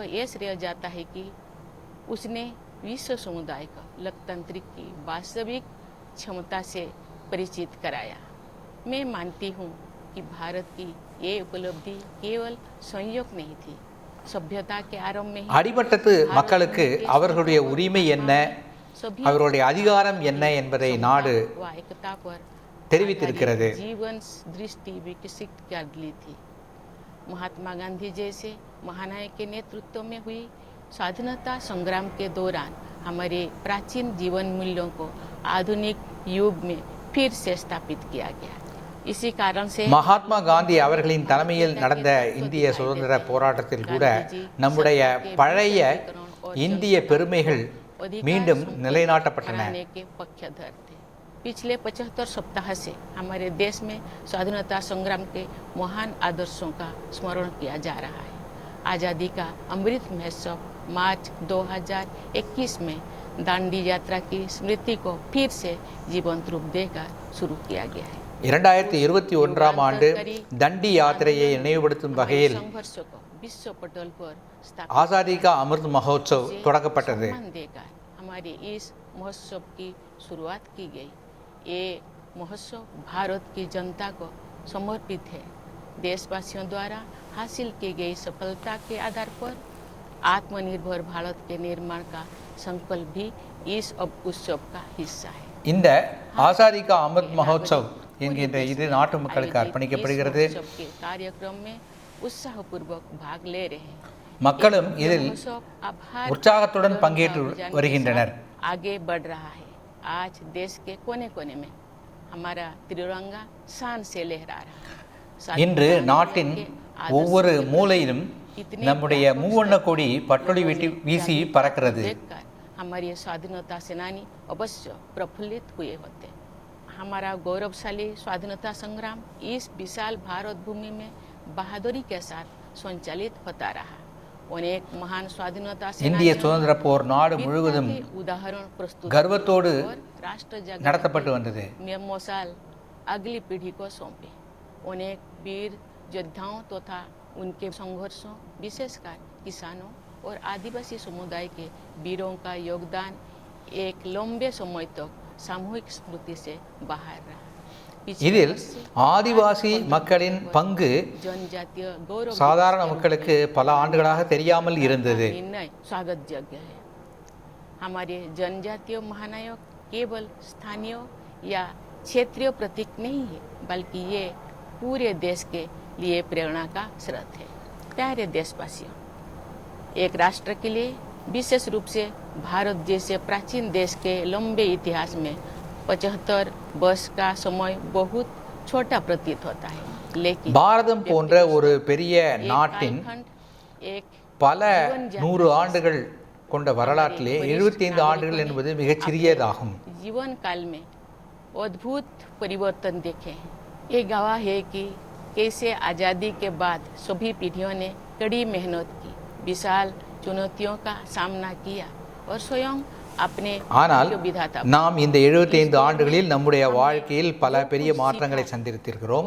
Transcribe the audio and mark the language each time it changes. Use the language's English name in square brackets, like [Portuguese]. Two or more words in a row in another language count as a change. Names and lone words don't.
[Hindi] उसने विश्व समुदाय को लोकतंत्र की वास्तविक क्षमता से परिचित कराया. मैं मानती हूँ कि भारत की ये उपलब्धि केवल संयोग नहीं थी. सभ्यता के आरंभ में [Tamil] அடிமட்டத்து மக்களுக்கு அவர்களுடைய உரிமை என்ன, அவர்களுடைய அதிகாரம் என்ன என்பதை நாடு தெரிவித்திருக்கிறது. [Hindi] जीवन दृष्टि विकसित कर ली थी. महात्मा गांधी जैसे महानायक के नेतृत्व में हुई स्वाधीनता संग्राम के दौरान हमारे प्राचीन जीवन मूल्यों को आधुनिक युग में फिर से स्थापित किया गया. इसी कारण से [Tamil] மகாத்மா காந்தி அவர்களின் தலைமையில் நடந்த இந்திய சுதந்திர போராட்டத்தில் கூட நம்முடைய பழைய இந்திய பெருமைகள் மீண்டும் நிலைநாட்டப்பட்டன. [Hindi] पिछले 75 सप्ताह से हमारे देश में स्वाधीनता संग्राम के महान आदर्शों का स्मरण किया जा रहा है. आज़ादी का अमृत महोत्सव मार्च 2021 में दांडी यात्रा की स्मृति को फिर से जीवंत रूप देकर शुरू किया गया है. [Tamil] 2021ஆம் ஆண்டு தண்டி யாத்திரையை நினைவுபடுத்தும் வகையில் [Hindi] विश्व पटल पर [Tamil] आजादी का अमृत महोत्सव தொடங்கப்பட்டது. [Hindi] हमारे इस महोत्सव की शुरुआत की गई. ये महोत्सव भारत की जनता को समर्पित है. देशवासियों द्वारा हासिल की गई सफलता के आधार पर आत्मनिर्भर भारत के निर्माण का संकल्प भी इस उत्सव का हिस्सा है. [Tamil] இந்த ஆசாதி கா அமிர்த் மஹோத்சவ் என்கின்ற இது நாட்டு மக்களுக்கு அர்ப்பணிக்கப்படுகிறது. [Hindi] कार्यक्रम में उत्साहपूर्वक भाग ले रहे हैं. [Tamil] மக்களும் இதில் உற்சாகத்துடன் பங்கேற்று வருகின்றனர். [Hindi] आगे बढ़ रहा है. आज देश के कोने कोने में हमारा तिरंगा शान से लहरा रहा है. [Tamil] இன்று நாட்டின் ஒவ்வொரு மூலையிலும் நம்முடைய மூவண்ண கொடி பட்டொளி வீசி பறக்கிறது. [Hindi] हमारे स्वाधीनता सेनानी अवश्य प्रफुल्लित हुए होते. हमारा गौरवशाली स्वाधीनता संग्राम इस विशाल भारत भूमि में बहादुरी के साथ संचालित होता रहा. अनेक महान स्वाधीनता [Tamil] இந்திய [Hindi] सेनानियों [Tamil] சுதந்திர போர் நாடு [Hindi] वीरता [Tamil] முழுவதும் [Hindi] के उदाहरण प्रस्तुत [Tamil] கர்வத்தோடு [Hindi] और राष्ट्र जागरण [Tamil] நடத்தப்பட்டு வந்தது. [Hindi] में मशाल अगली पीढ़ी को सौंपे। अनेक वीर योद्धाओं तथा उनके संघर्षों, विशेषकर किसानों और आदिवासी समुदाय के वीरों का योगदान एक लंबे समय तक सामूहिक स्मृति से बाहर रहा। [Tamil] இதில் ஆதிவாசி மக்களின் பங்கு [Hindi] जनजातीय गौरव [Tamil] சாதாரண மக்களுக்கு பல ஆண்டுகளாக தெரியாமல் இருந்தது. [Hindi] निर्णय स्वागत योग्य है। हमारे जनजातीय महानायक केवल स्थानीय या क्षेत्रीय प्रतीक नहीं है, बल्कि ये पूरे देश के लिए प्रेरणा का स्रोत है। प्यारे देशवासियों, एक राष्ट्र के लिए, विशेष रूप से भारत जैसे प्राचीन देश के लंबे इतिहास में 75 वर्ष का समय बहुत छोटा प्रतीत होता है, लेकिन [Tamil] பாரதம் போன்ற ஒரு பெரிய [Hindi] एक [Tamil] நாட்டின் [Hindi] कालखंड, एक [Tamil] பல 100 ஆண்டுகள் கொண்ட வரலாற்றிலே 75 ஆண்டுகள் என்பது மிகச் சிறியதாகும். [Hindi] जीवन काल में अद्भुत परिवर्तन देखे हैं। ये गवाह है कि कैसे आज़ादी के बाद सभी पीढ़ियों ने कड़ी मेहनत की, विशाल चुनौतियों का सामना किया और स्वयं अपने [Tamil] ஆனால் [Hindi] विधाता [Tamil] நாம் இந்த 75 ஆண்டுகளில் நம்முடைய வாழ்க்கையில் பல பெரிய மாற்றங்களை சந்தித்திருக்கிறோம்.